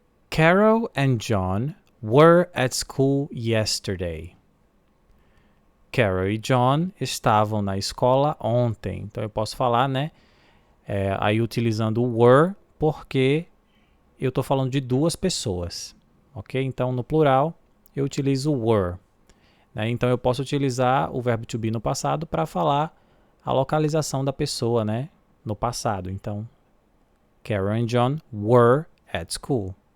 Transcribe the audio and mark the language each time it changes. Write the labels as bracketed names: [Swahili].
[English] Carol and John were at school yesterday. [Portuguese] Carol e John estavam na escola ontem. Então eu posso falar, né? Aí utilizando o were, porque eu estou falando de 2 pessoas. Ok? Então no plural eu utilizo were. Né? Então eu posso utilizar o verbo to be no passado para falar a localização da pessoa, né? No passado. [English] Então, Carol and John were at school.